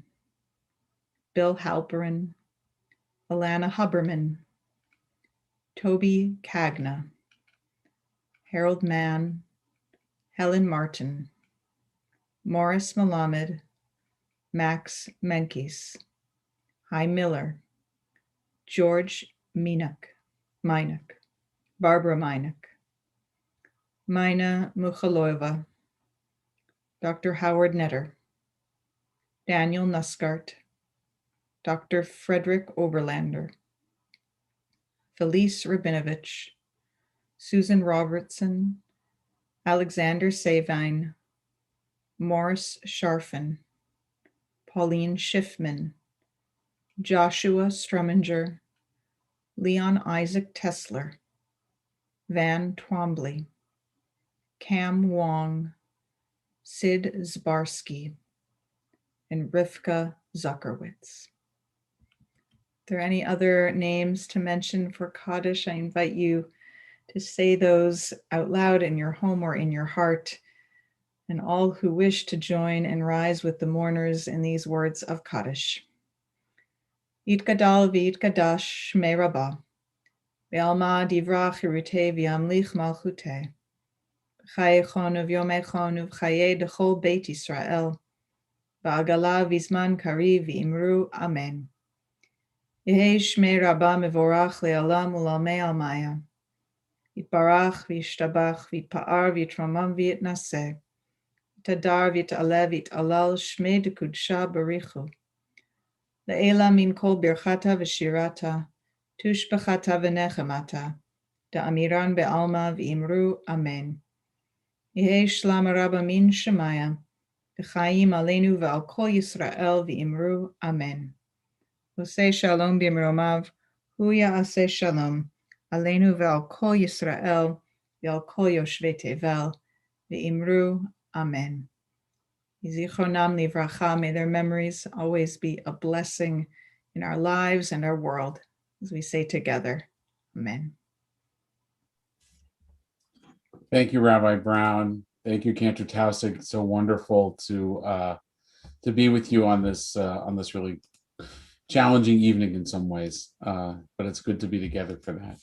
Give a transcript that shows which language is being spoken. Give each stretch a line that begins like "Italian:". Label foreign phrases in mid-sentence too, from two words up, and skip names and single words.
English: Bill Halperin, Alana Huberman, Toby Cagna, Harold Mann, Helen Martin, Morris Malamed, Max Menkes, Hi Miller, George Minuk, Barbara Minuk, Mina Mukhalova, Dr. Howard Netter, Daniel Nuskart, Dr. Frederick Oberlander, Felice Rabinovich, Susan Robertson, Alexander Savine, Morris Scharfen, Pauline Schiffman, Joshua Struminger, Leon Isaac Tesler, Van Twombly, Cam Wong, Sid Zbarsky, and Rivka Zuckerwitz. Are there any other names to mention for Kaddish? I invite you to say those out loud in your home or in your heart, and all who wish to join and rise with the mourners in these words of Kaddish.
Aramaic: יתגדל ויתקדש שמה רבא בעלמא די ברא כרעותה וימליך מלכותה בחייכון וביומיכון ובחיי דכל בית ישראל, בעגלא ובזמן קריב ואמרו אמן. יהא שמה רבא מברך לעלם ולעלמי עלמיא יתברך וישתבח ויתפאר ויתרומם ויתנשא ויתהדר ויתעלה ויתהלל שמה דקודשא בריך הוא. לעלא מן כל ברכתא ושירתא תשבחתא ונחמתא דאמירן בעלמא ואמרו אמן. יהא שלמא רבא מן שמיא וחיים עלינו ועל כל ישראל ואמרו אמן.
Hebrew: עושה שלום במרומיו הוא יעשה שלום עלינו ועל כל ישראל ועל כל יושבי תבל ואמרו אמן. זכרונם לברכה,
English: may their memories always be a blessing in our lives and our world, as we say together, Amen. Thank you, Rabbi Brown. Thank you, Cantor Tausig. It's so wonderful to be with you on this really challenging evening in some ways, but it's good to be together for that.